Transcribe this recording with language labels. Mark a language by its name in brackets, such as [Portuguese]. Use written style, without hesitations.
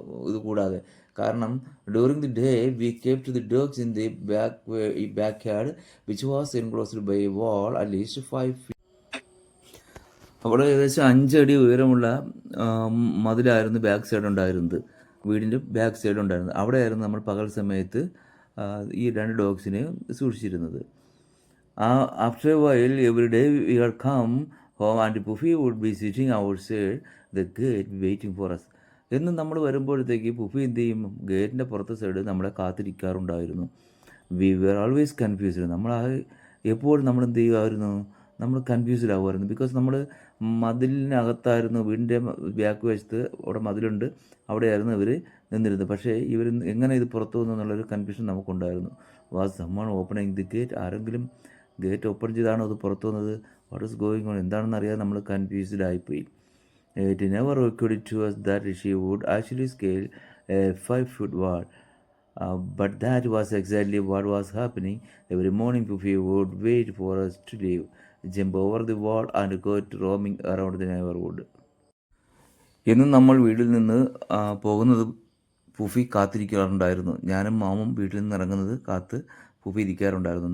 [Malayalam] ഇത് കൂടാതെ കാരണം [English] During the day we kept the dogs in the back yard which was enclosed by a wall at least 5 feet. [Malayalam] അവിടെ ഏകദേശം 5 അടി ഉയരമുള്ള മതിലായിരുന്നു ബാക്ക് സൈഡ് ഉണ്ടായിരുന്നത്, വീടിൻ്റെ ബാക്ക് സൈഡ് ഉണ്ടായിരുന്നത്. അവിടെയായിരുന്നു നമ്മൾ പകൽ സമയത്ത് ഈ 2 ഡോഗ്സിനെ സൂക്ഷിച്ചിരുന്നത്. [English] After a while, every day we had come home and Puffy would be sitting outside the gate waiting for us. [Malayalam] എന്നും നമ്മൾ വരുമ്പോഴത്തേക്ക് പുഫി എന്ത് ചെയ്യും, ഗേറ്റിൻ്റെ പുറത്തെ സൈഡ് നമ്മളെ കാത്തിരിക്കാറുണ്ടായിരുന്നു. [English] We were always confused. [Malayalam] എപ്പോഴും നമ്മൾ എന്ത് ചെയ്യുമായിരുന്നു, നമ്മൾ കൺഫ്യൂസ്ഡ് ആകുമായിരുന്നു. ബിക്കോസ് നമ്മൾ മതിലിനകത്തായിരുന്നു, വീടിൻ്റെ ബാക്ക് വശത്ത് അവിടെ മതിലുണ്ട്, അവിടെയായിരുന്നു ഇവർ നിന്നിരുന്നത്. പക്ഷേ ഇവർ എങ്ങനെ ഇത് പുറത്തു വന്നു എന്നുള്ളൊരു confusion നമുക്കുണ്ടായിരുന്നു. [English] was someone opening the gate, [Malayalam] ആരെങ്കിലും ഗേറ്റ് ഓപ്പൺ ചെയ്താണോ അത് പുറത്തു വന്നത്, [English] what is going on, [Malayalam] എന്താണെന്ന് അറിയാതെ നമ്മൾ കൺഫ്യൂസ്ഡ് ആയിപ്പോയി. [English] It never occurred to us that she would actually scale a 5-foot wall. But that was exactly what was happening. Every morning Puffy would wait for us to leave, jump over the wall and go to roaming around the neighborhood. [Malayalam] എന്നും നമ്മൾ വീട്ടിൽ നിന്ന് പോകുന്നത് പുഫി കാത്തിരിക്കാറുണ്ടായിരുന്നു. ഞാനും മാമും വീട്ടിൽ നിന്ന് ഇറങ്ങുന്നത് കാത്ത് പുഫി ഇരിക്കാറുണ്ടായിരുന്നു.